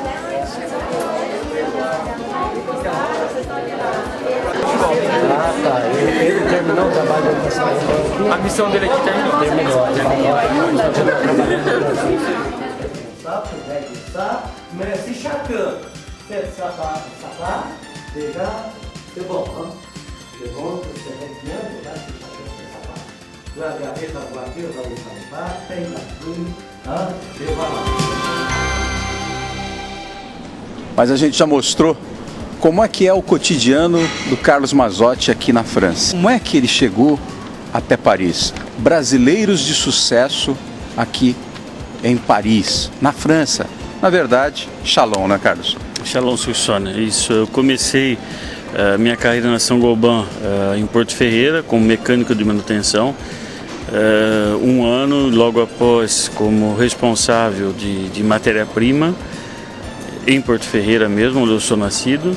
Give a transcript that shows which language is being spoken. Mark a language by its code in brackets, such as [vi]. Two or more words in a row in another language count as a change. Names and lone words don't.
[pt] Ele terminou o trabalho da A missão dele aqui terminou. [fr] Mais si chacun fait sa part, déjà, c'est bon. C'est bon, c'est bien, déjà, si chacun fait sa part. [pt] Vai agarrar a voiture, vai limpar, tem a tudo, e vai lá. Mas a gente já mostrou como é que é o cotidiano do Carlos Mazzotti aqui na França. Como é que ele chegou até Paris? Brasileiros de sucesso aqui em Paris, na França. Na verdade, Chalon, né, Carlos? Chalon sur Saône. Isso, eu comecei minha carreira na Saint-Gobain em Porto Ferreira como mecânico de manutenção. Um ano logo após como responsável de matéria-prima em Porto Ferreira mesmo, onde eu sou nascido.